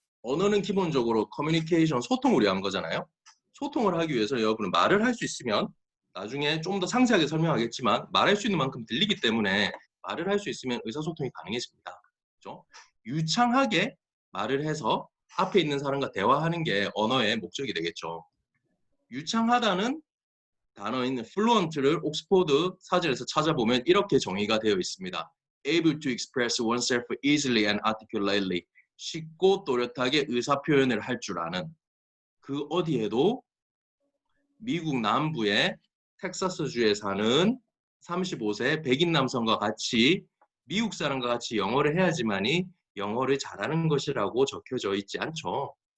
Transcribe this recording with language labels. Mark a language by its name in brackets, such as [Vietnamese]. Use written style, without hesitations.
[Korean] 언어는 기본적으로 커뮤니케이션, 소통을 위한 거잖아요. 소통을 하기 위해서 여러분은 말을 할 수 있으면 나중에 좀 더 상세하게 설명하겠지만 말할 수 있는 만큼 들리기 때문에 말을 할 수 있으면 의사소통이 가능해집니다. 그렇죠? 유창하게 말을 해서 앞에 있는 사람과 대화하는 게 언어의 목적이 되겠죠. 유창하다는 단어인 fluent를 옥스포드 사전에서 찾아보면 이렇게 정의가 되어 있습니다. [English] Able to express oneself easily and articulately. [Korean] 쉽고 또렷하게 의사표현을 할 줄 아는. 그 어디에도 미국 남부의 텍사스주에 사는 35세 백인 남성과 같이 미국 사람과 같이 영어를 해야지만이 영어를 잘하는 것이라고 적혀져 있지 않죠.